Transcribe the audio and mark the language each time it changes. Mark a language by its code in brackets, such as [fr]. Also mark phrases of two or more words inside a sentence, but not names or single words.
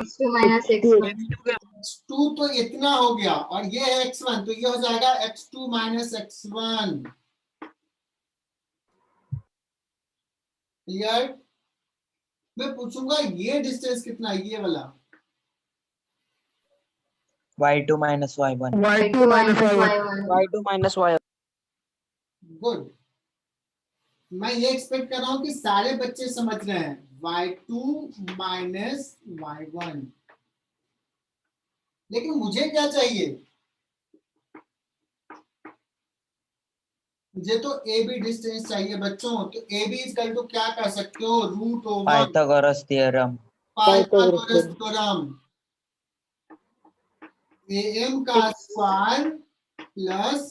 [en] X2 minus X1. [hi] x2 तो इतना हो गया, और ये है x1, तो ये हो जाएगा [en] x2 minus x1। [hi] क्लियर? मैं पूछूंगा ये डिस्टेंस कितना है, ये वाला। [en] Y2 minus Y1. Y2 minus Y1. Y2 minus Y1. [hi] गुड। मैं ये एक्सपेक्ट कर रहा हूं कि सारे बच्चे समझ रहे हैं। [en] y2 minus y1, [hi] लेकिन मुझे क्या चाहिए? मुझे तो [en] A B distance [hi] चाहिए बच्चों। तो [en] A B equal to [hi] क्या कर सकते हो? [en] root over Pythagoras theorem. Pythagoras theorem. am का square plus